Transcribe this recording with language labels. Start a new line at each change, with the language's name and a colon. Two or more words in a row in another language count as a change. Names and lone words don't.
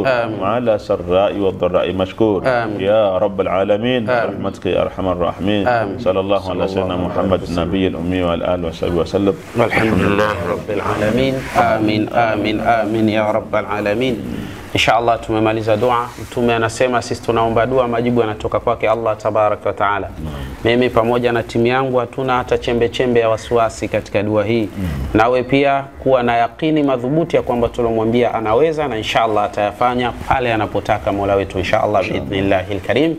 Arabic: آمين. وعلى سراء والضراء مشكور. آمين. يا رب العالمين. آمين. برحمتك يا أرحم الراحمين. آمين. صلى الله على سيدنا محمد النبي الأمي والآل وصحبه وسلم. والحمد لله رب العالمين. آمين آمين آمين يا رب العالمين.
Swahili: Inshallah tumemaliza dua. Mtume anasema sisi tunaomba dua, majibu yanatoka kwake Allah
Arabic: تبارك وتعالى.
Swahili: Mimi pamoja na timu yangu hatuna hata chembe chembe ya wasiwasi katika dua hii. Nawe pia kuwa na yakini madhubuti ya kwamba tulomwambia anaweza, na inshallah atayafanya pale anapotaka Mola wetu inshallah
Arabic: بإذن الله الكريم.